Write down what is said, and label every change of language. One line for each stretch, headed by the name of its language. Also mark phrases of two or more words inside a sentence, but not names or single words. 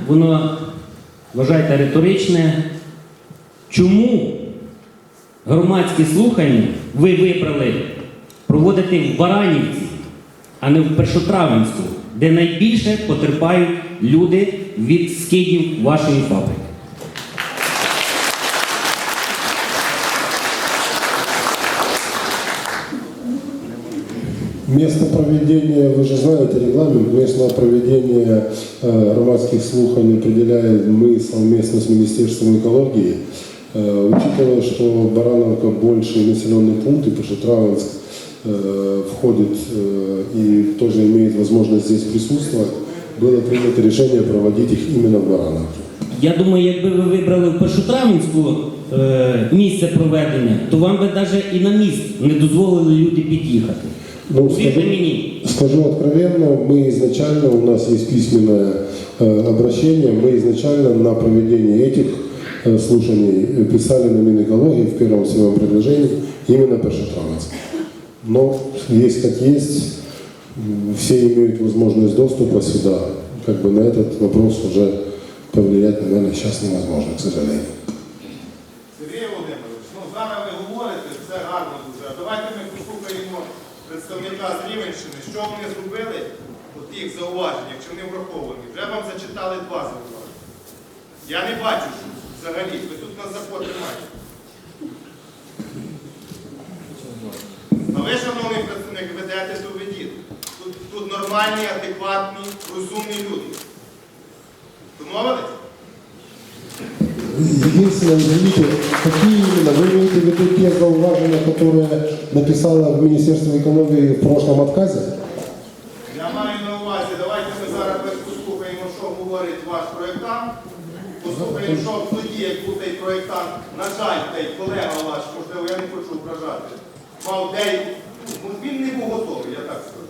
Ukrainian: воно, вважайте, риторичне. Чому громадські слухання ви вибрали проводити в Баранівці, а не в Першотравенську, де найбільше потерпають люди від скидів вашої фабрики?
Russian: Место проведения, вы же знаете регламент, место проведения
Ukrainian: громадских слуханий
Russian: определяем мы совместно с Министерством экологии. Учитывая, что Барановка больше населенный пункт, и Першотравенск входит и тоже имеет возможность здесь присутствовать, было принято решение проводить их именно в Барановке.
Ukrainian: Я думаю, якби ви вибрали в Першотравенську місце проведення, то вам би навіть і на міст не дозволили люди під'їхати.
Russian: Ну, скажу откровенно, мы изначально, у нас есть письменное обращение, мы изначально на проведение этих слушаний писали на Минэкологии в первом своем предложении именно Першотравенск. Но есть как есть, все имеют возможность доступа сюда. Как бы на этот вопрос уже повлиять, наверное, сейчас невозможно, к сожалению.
Ukrainian: Сергій Володимирович, зараз ви говорите, це гарно дуже. Давайте ми послухаємо представника з Рівненщини, що вони зробили у тих зауважень, якщо вони враховані. Вже вам зачитали 2 зауваження. Я не бачу, що взагалі, ви тут нас закон тримаєте. А ви, шановний представник, ведете, то ведіть. Тут нормальні, адекватні, розумні люди. Домовились?
Russian: Единственное, извините, какие именно? Вы имеете в виду те зауважения, которые написала в Министерство экономии в прошлом отказе?
Ukrainian: Я маю на увазі, давайте ми зараз послухаємо, що говорить ваш проєктант. Послухаємо, що тоді, як був цей проєктант, на жаль, цей колега ваш, можливо, я не хочу вражати, мав він не був готовий, я так скажу.